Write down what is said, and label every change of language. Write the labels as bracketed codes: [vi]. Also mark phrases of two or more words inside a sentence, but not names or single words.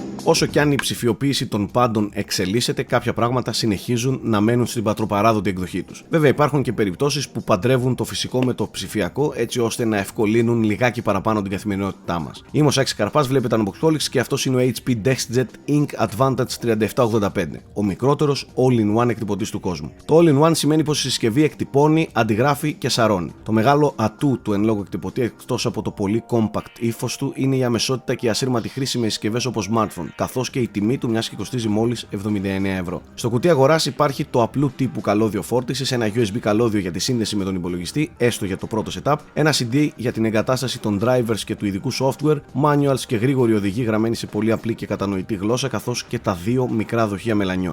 [el] Όσο κι αν η ψηφιοποίηση των πάντων εξελίσσεται, κάποια πράγματα συνεχίζουν να μένουν στην πατροπαράδοτη εκδοχή τους. Βέβαια, υπάρχουν και περιπτώσεις που παντρεύουν το φυσικό με το ψηφιακό έτσι ώστε να ευκολύνουν λιγάκι παραπάνω την καθημερινότητά μας. Είμαι ο Σάκης Καρπάς, βλέπετε Unboxholics και αυτός είναι ο HP DeskJet Ink Advantage 3785, ο μικρότερος all-in-one εκτυπωτής του κόσμου. Το all-in-one σημαίνει πως η συσκευή εκτυπώνει, αντιγράφει και σαρώνει. Το μεγάλο ατού του εν λόγω εκτυπωτή, εκτός από το πολύ compact ύφος του, είναι η αμεσότητα και η ασύρματη χρήση με συσκευές όπως smartphone, καθώς και η τιμή του, μιας και κοστίζει μόλις 79 ευρώ. Στο κουτί αγοράς υπάρχει το απλού τύπου καλώδιο φόρτισης, ένα USB καλώδιο για τη σύνδεση με τον υπολογιστή, έστω για το πρώτο setup, ένα CD για την εγκατάσταση των drivers και του ειδικού software, manuals και γρήγορη οδηγή γραμμένη σε πολύ απλή και κατανοητή γλώσσα, καθώς και τα δύο μικρά δοχεία μελανιών.